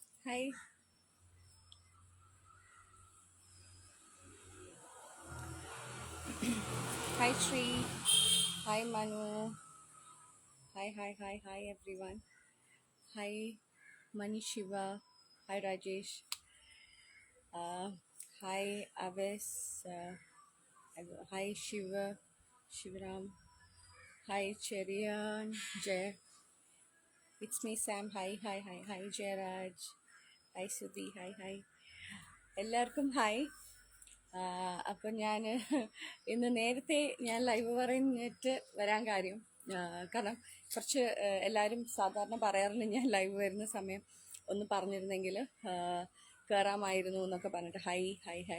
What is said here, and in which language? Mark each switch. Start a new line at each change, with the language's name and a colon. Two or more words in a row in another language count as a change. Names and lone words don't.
English: Hi, hi Shri, hi Manu, hi everyone. Hi Mani Shiva, hi Rajesh, uh, hi Aves, hi Shiva, Shivaram, hi Cherian, Jay. It's me Sam. Hi Jayraj, hi Sudhi, hi.
Malayalam: എല്ലാവർക്കും ഹായ്. അപ്പം ഞാൻ ഇന്ന് നേരത്തെ ഞാൻ ലൈവ് പറഞ്ഞിട്ട് വരാൻ കാര്യം കാരണം കുറച്ച് എല്ലാവരും സാധാരണ പറയാറുണ്ട് ഞാൻ ലൈവ് വരുന്ന സമയം ഒന്ന് പറഞ്ഞിരുന്നെങ്കിൽ കയറാമായിരുന്നു എന്നൊക്കെ പറഞ്ഞിട്ട് ഹൈ.